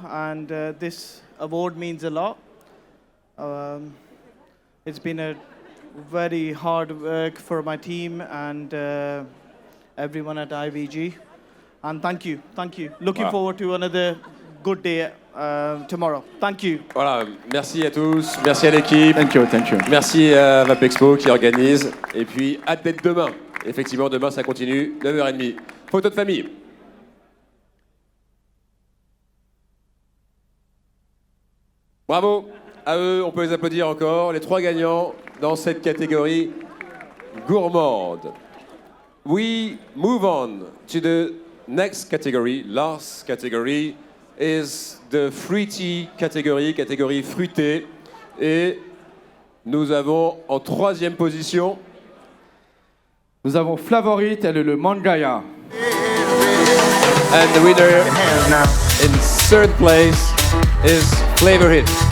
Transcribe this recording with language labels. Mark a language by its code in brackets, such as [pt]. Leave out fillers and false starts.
[en] And this award means a lot. It's been a very hard work for my team and everyone at IVG. And thank you. Looking forward to another good day tomorrow. Thank you. [fr] Voilà, merci à tous, merci à l'équipe. [en] Thank you. [fr] Merci à Vapexpo qui organise. Et puis, hâte d'être demain. Effectivement, demain, ça continue, 9h30. Photo de famille. Bravo à eux, on peut les applaudir encore. Les 3 gagnants dans cette catégorie gourmande. [en] We move on to the next category. Last category is the fruity [fr] catégorie fruitée. Et nous avons en 3e position. Nous avons Flavorite, elle est le Mangaya. [en] And the winner in 3rd place is Flavor Hit.